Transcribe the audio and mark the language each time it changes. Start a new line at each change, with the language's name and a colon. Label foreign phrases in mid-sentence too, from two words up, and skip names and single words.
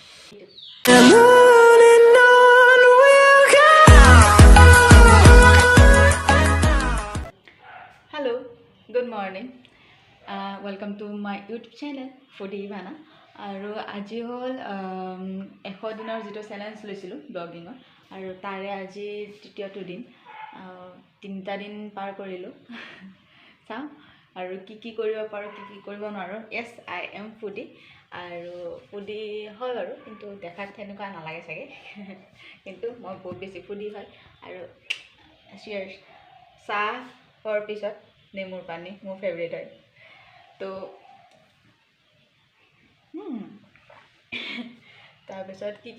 English: Hello, good morning. Welcome to my YouTube channel Foodie Ivana.
Assamese: আৰু আজি হ'ল 100 দিনৰ যেটো চ্যালেঞ্জ লৈছিলোঁ ব্লগিঙৰ আৰু তাৰে আজি তৃতীয়টো দিন 3টা দিন পাৰ কৰিলোঁ চাওঁ আৰু কি কৰিব পাৰোঁ কি কৰিব নোৱাৰোঁ
English: yes I am foodie
Assamese: আৰু foodie হয় বাৰু কিন্তু দেখাত তেনেকুৱা নালাগে চাগে কিন্তু মই বহুত বেছি foodie হয় আৰু cheers চাহৰ পিছত নেমুৰ পানী মোৰ ফেভাৰিট হয় তো তাৰপিছত কি